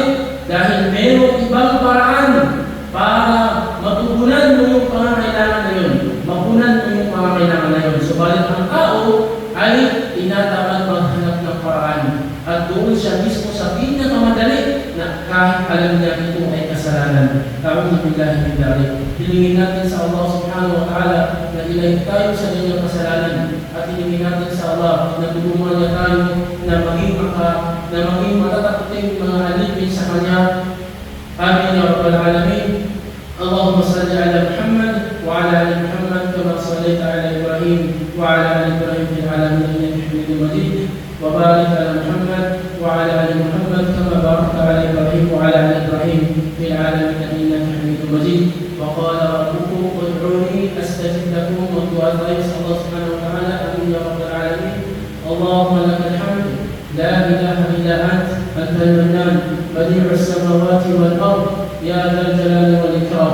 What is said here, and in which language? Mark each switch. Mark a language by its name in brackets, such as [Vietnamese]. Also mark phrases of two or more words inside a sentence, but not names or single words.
[Filipino] Dahil mayroong ibang paraan para matugunan mo yung pangangailangan na yun. Mapunan mo yung pangangailangan na yun. Subalit ang tao ay tinatamad maghanap ng paraan. At doon siya mismo sa pinakamadali na kahit alam niya ito ay kasalanan. [Arabic] أعوذ بالله من ذلك. [Filipino] Hilingin natin sa Allah [Arabic] سبحانه وتعالى [Filipino] na ilayo tayo sa kanyang kasalanan. At hilingin natin sa Allah na tulungan niya tayo na maging matatakuting mga alipin sa kanya. [Arabic] آمين يا رب العالمين. اللهم صل على محمد وعلى آل محمد كما صليت على إبراهيم وعلى آل إبراهيم في العالمين إنك حميد مجيد. وبارك على محمد وعلى ال محمد كما باركت على ابراهيم وعلى ال ابراهيم في العالمين انك حميد مجيد. وقال ربكم ادعوني استجب لكم والدعاء يسال الله سبحانه وتعالى امين يا رب العالمين. اللهم لك الحمد لا اله الا انت المنان بديع السماوات والارض يا ذا الجلال والاكرام.